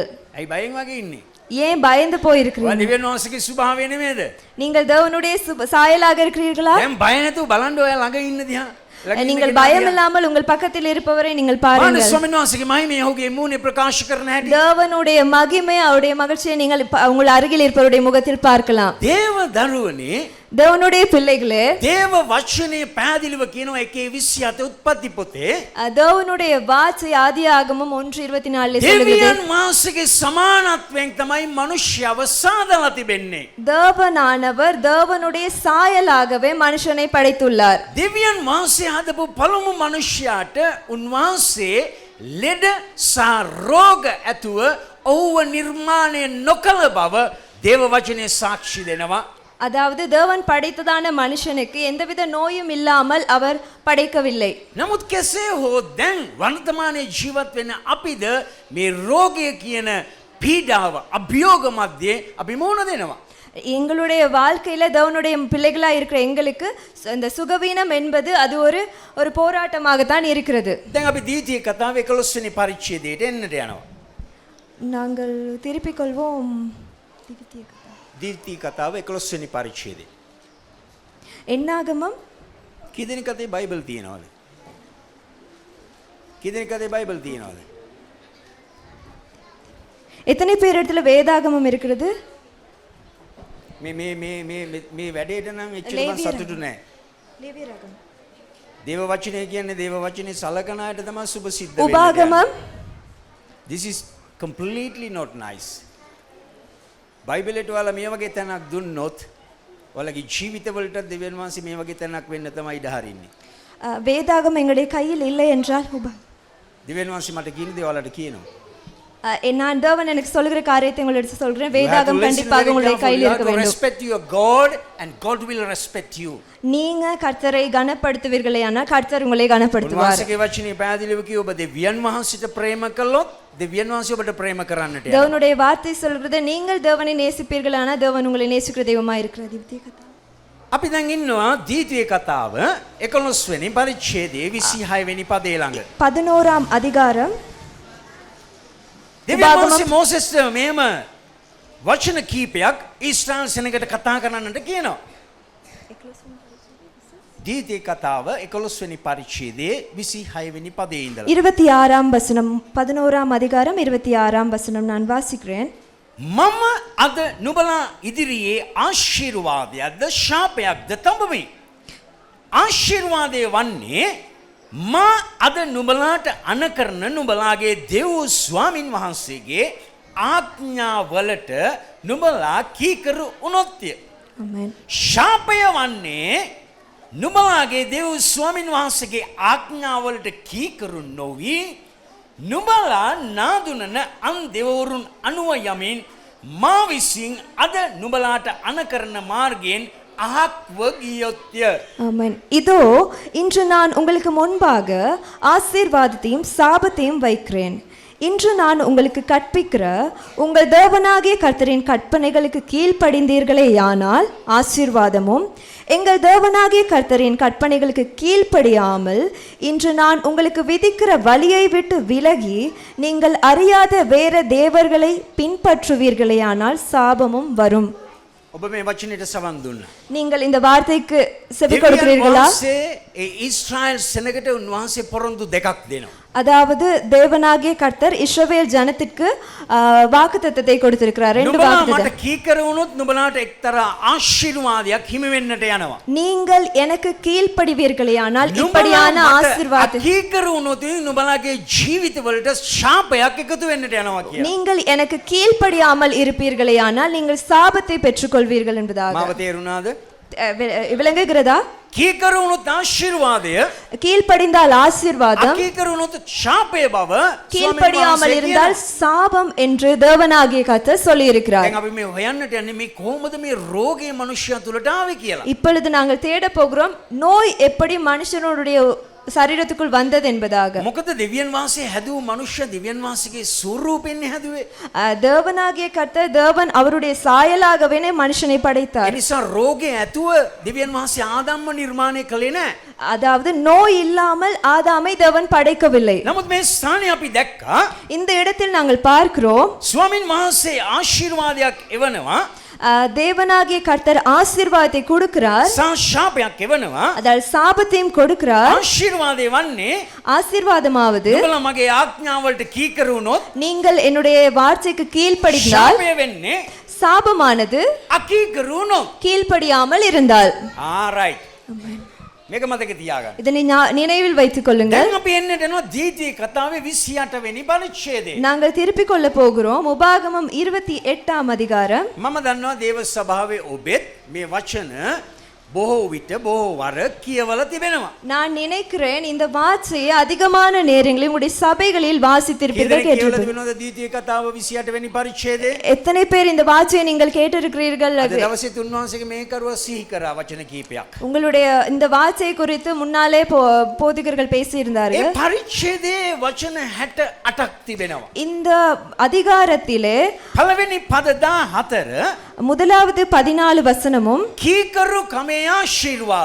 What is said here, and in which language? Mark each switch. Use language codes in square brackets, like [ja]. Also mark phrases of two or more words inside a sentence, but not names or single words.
[si] ඇයි බයෙන් වගේ ඉන්නේ? [ta] ஏன் பயந்து [si] ඔයා [ta] போயிருக்கிறீர்கள்? [si] දෙවියන් වහන්සේගේ ස්වභාවය නෙමෙයිද? [ta] நீங்கள் தேவனுடைய சாயலாக இருக்கிறீர்களா? [si] දැන් බය නැතුව බලන්න ඔයා ළඟ ඉන්න දිහා. [ta] நீங்கள் பயம் இல்லாமல் உங்கள் பக்கத்தில் இருப்பவரை நீங்கள் பாருங்கள். [si] ස්වාමීන් වහන්සේගේ මහිමය ඔහුගේ මූණේ ප්‍රකාශ කරන හැටි. [ta] தேவனுடைய மகிமை அவருடைய மகிழ்ச்சியை நீங்கள் உங்கள் அருகில் இருப்பவருடைய முகத்தில் பார்க்கலாம். [si] දේව දරුවනේ [ta] தேவனுடைய பிள்ளைகளே [si] දේව වචනේ පැහැදිලිව කියනවා 1:27 උත්පත්ති පොතේ [ta] தேவனுடைய வார்த்தை ஆதியாகமம் 1:24 சொல்லுகிறது. [si] දෙවියන් වහන්සේගේ සමානත්වයෙන් තමයි මනුෂ්‍යව සාදලා තිබෙන්නේ. [ta] தேவனானவர் தேவனுடைய சாயலாகவே மனுஷனை படைத்துள்ளார். [si] දෙවියන් වහන්සේ හදපු පළමු මනුෂ්‍යයාට උන්වහන්සේ ලෙඩ සහ රෝග ඇතුව ඔහුව නිර්මාණය නොකළ බව දේව වචනේ සාක්ෂි දෙනවා. [ta] அதாவது தேவன் படைத்ததான மனுஷனுக்கு எந்தவித நோயும் இல்லாமல் அவர் படைக்கவில்லை. [si] නමුත් කෙසේ හෝ දැන් වර්තමානයේ ජීවත් වෙන අපිද මේ රෝගය කියන පීඩාව අභියෝග මැද්දේ අපි මුහුණ දෙනවා. [ta] எங்களுடைய வாழ்க்கையில தேவனுடைய பிள்ளைகளா இருக்கிற எங்களுக்கு இந்த சுகவீனம் என்பது அது ஒரு போராட்டமாகத்தான் இருக்கிறது. [si] දැන් අපි දීතිය කතාවේ 11 වෙනි පරිච්ඡේදයට එන්නට යනවා. [ta] நாங்கள் திருப்பிக் கொள்வோம். [si] දීතිය කතාව 11 වෙනි පරිච්ඡේදය. [ta] என்னாகமம் [si] කී දෙනෙක් අතේ බයිබල් තියෙනවද? කී දෙනෙක් අතේ බයිබල් තියෙනවද? [ta] எத்தனை பேர் இடத்துல வேதாகமம் இருக்கிறது? [si] මේ වැඩේට නම් එච්චර මම සතුටු නෑ. [ta] லேவியராகமம். [si] දේව වචනේ කියන්නේ දේව වචනේ සලකන අයට තමයි සුබ සිද්ධ වෙන්නේ. [ta] உபாகமம். [en] This is completely not nice. [si] බයිබලෙට ඔයාලා මේ වගේ තැනක් දුන්නොත් ඔයාලගේ ජීවිතවලට දෙවියන් වහන්සේ මේ වගේ තැනක් වෙන්න තමයි ඉඩ හරින්නේ. [ta] வேதாகம் எங்களுடைய கையில் இல்லை என்றால் [si] දෙවියන් වහන්සේ මට කියන දේ ඔයාලට කියනවා. [ta] நான் தேவன் எனக்கு சொல்லுகிற காரியத்தை உங்களுக்கு சொல்கிறேன். வேதாகம் கண்டிப்பாக உங்களுடைய கையில் இருக்க வேண்டும். [en] Respect your God and God will respect you. [ta] நீங்க கர்த்தரை கனப்படுத்துவீர்களேயானால் கர்த்தர் உங்களை கனப்படுத்துவார். [si] උන්වහන්සේගේ වචනේ පැහැදිලිව කිව්ව ඔබ දෙවියන් වහන්සේට ප්‍රේම කළොත් දෙවියන් වහන්සේ ඔබට ප්‍රේම කරන්නට යනවා. [ta] தேவனுடைய வார்த்தை சொல்கிறது நீங்கள் தேவனை நேசிப்பீர்களானால் தேவன் உங்களை நேசிக்கிற தெய்வமாக இருக்கிறது. [si] අපි දැන් ඉන්නවා දීතිය කතාව 11 වෙනි පරිච්ඡේදයේ 26 වෙනි පදේ ළඟ. [ta] 11ஆம் அதிகாரம். [si] දෙවියන් වහන්සේ මෝසෙස්ට මේම වචන කීපයක් ඊශ්‍රායල් සෙනඟට කතා කරන්නට කියනවා. දීතිය කතාව 11 වෙනි පරිච්ඡේදයේ 26 වෙනි පදේ ඉඳලා [ta] 26ஆம் வசனம் 11ஆம் அதிகாரம் 26ஆம் வசனம் நான் வாசிக்கிறேன். [si] මම අද නුඹලා ඉදිරියේ ආශිර්වාදයක්ද ශාපයක්ද තඹමි. ආශිර්වාදය වන්නේ මා අද නුඹලාට අනකරන නුඹලාගේ දෙව් ස්වාමින් වහන්සේගේ ආඥාවලට නුඹලා කීකරු වුණොත්ය. [ta] ஆமென். [si] ශාපය වන්නේ නුඹලාගේ දෙව් ස්වාමින් වහන්සේගේ ආඥාවලට කීකරු නොවි නුඹලා නාදුනන අන් දෙවවරුන් අනුව යමින් මා විසින් අද නුඹලාට අනකරන මාර්ගයෙන් අහක්ව ගියොත්ය. [ta] ஆமென். இதோ இன்று நான் உங்களுக்கு முன்பாக ஆசீர்வாதத்தையும் சாபத்தையும் வைக்கிறேன். இன்று நான் உங்களுக்கு கற்பிக்கிற உங்கள் தேவனாகிய கர்த்தரின் கற்பனைகளுக்கு கீழ்ப்படிந்தீர்களேயானால் ஆசீர்வாதமும் எங்கள் தேவனாகிய கர்த்தரின் கற்பனைகளுக்கு கீழ்ப்படியாமல் இன்று நான் உங்களுக்கு விதிக்கிற வழியை விட்டு விலகி நீங்கள் அறியாத வேற தேவர்களை பின்பற்றுவீர்களேயானால் சாபமும் வரும். [si] ඔබ මේ වචනෙට සවන් දුන්නා. [ta] நீங்கள் இந்த வார்த்தைக்கு செவி கொடுக்கிறீர்களா? [si] වහන්සේ ඒ ඊශ්‍රායල් සෙනගට උන්වහන්සේ පොරොන්දු දෙකක් දෙනවා. [ta] அதாவது தேவனாகிய கர்த்தர் இஸ்ரவேல் ஜனத்திற்கு வாக்குத்தத்தத்தை கொடுத்திருக்கிறார். ரெண்டு [si] නුඹලා [ta] வாக்குத்தத்தம். [si] මට කීකර වුණොත් නුඹලාට එක්තරා ආශිර්වාදයක් හිමි වෙන්නට යනවා. [ta] நீங்கள் எனக்கு கீழ்ப்படிவீர்களேயானால் இப்படியான ஆசீர்வாதம். [si] කීකර වුණොත් නුඹලාගේ ජීවිතවලට ශාපයක් එකතු වෙන්නට යනවා කියලා. [ta] நீங்கள் எனக்கு கீழ்ப்படியாமல் இருப்பீர்களேயானால் நீங்கள் சாபத்தை பெற்றுக்கொள்வீர்கள் என்பதாக. [si] මාව තේරුණාද? [ta] விளங்குகிறதா? [si] කීකර වුණොත් ආශිර්වාදය, [ta] கீழ்ப்படிந்தால் ஆசீர்வாதம், [si] අකීකර වුණොත් ශාපය බව [ta] கீழ்ப்படியாமல் இருந்தால் சாபம் என்று தேவனாகிய கர்த்தர் சொல்லி இருக்கிறார். [si] දැන් අපි මේ හොයන්නට යන්නේ මේ කොහොමද මේ රෝගේ මනුෂ්‍යයා තුලට ආවේ කියලා. [ta] இப்பொழுது நாங்கள் தேட போகிறோம் நோய் எப்படி மனுஷனுடைய சரீரத்துக்குள் வந்தது என்பதாக. [si] මොකද දෙවියන් වහන්සේ හැදුව මනුෂ්‍ය දෙවියන් වහන්සේගේ ස්වරූපෙන් හැදුවේ. [ta] தேவனாகிய கர்த்தர் தேவன் அவருடைய சாயலாகவே மனுஷனை படைத்தார். [si] ඒ නිසා රෝගේ ඇතුව දෙවියන් වහන්සේ ආදම්ම නිර්මාණය කළේ නැහැ. [ta] அதாவது நோய் இல்லாமல் ஆதாமை தேவன் படைக்கவில்லை. [si] නමුත් මේ ස්ථානයේ අපි දැක්කා [ta] இந்த இடத்தில் நாங்கள் பார்க்கிறோம் [si] ස්වාමින් වහන්සේ ආශිර්වාදයක් එවනවා, [ta] தேவனாகிய கர்த்தர் ஆசீர்வாதத்தை கொடுக்கிறார், [si] ශාපයක් එවනවා. [ta] அதாவது சாபத்தையும் கொடுக்கிறார். [si] ආශිර්වාදය වන්නේ [ta] ஆசீர்வாதமாவது [si] නුඹලා මගේ ආඥාවලට කීකර වුණොත්, [ta] நீங்கள் என்னுடைய வார்த்தைக்கு கீழ்ப்படிந்தால், [si] ශාපය වෙන්නේ [ta] சாபமானது [si] අකීකර වුණොත්. [ta] கீழ்ப்படியாமல் இருந்தால். [si] right. මේක මතක තියාගන්න. [ta] இதனை நினைவில் வைத்துக் கொள்ளுங்கள். [si] දැන් අපි එන්නට යනවා දීතිය කතාවේ 28 වෙනි පරිච්ඡේදය. [ta] நாங்கள் திருப்பிக் கொள்ள போகிறோம் உபாகமம் 28ஆம் அதிகாரம். [si] මම දන්නවා දේව සභාවේ ඔබෙත් මේ වචන බොහෝ විට බොහෝ වර කියවලා තිබෙනවා. [ta] நான் நினைக்கிறேன் இந்த வார்த்தையை அதிகமான நேரங்களில் உங்களுடைய சபைகளில் வாசித்திருப்பீர்கள், [si] කියවලා [ta] கேட்டிருப்பீர்கள். [si] තිබෙනවද දීතිය කතාව 28 වෙනි පරිච්ඡේදය? [ta] எத்தனை பேர் இந்த வார்த்தையை நீங்கள் கேட்டிருக்கிறீர்கள்? [si] අද [ta] அது [si] දවසේ තුන්වහන්සේගේ මේ කරුව සිහි කරා වචන කීපයක්. [ta] உங்களுடைய இந்த வார்த்தை குறித்து முன்னாலே போதிகர்கள் [si] ඒ [ta] பேசியிருந்தார்கள். [si] පරිච්ඡේදයේ වචන 68ක් තිබෙනවා. [ta] இந்த அதிகாரத்திலே [si] පළවෙනි පද 14 [ta] முதலாவது 14 வசனமும் [si] කීකරු කමේ ආශිර්වාද.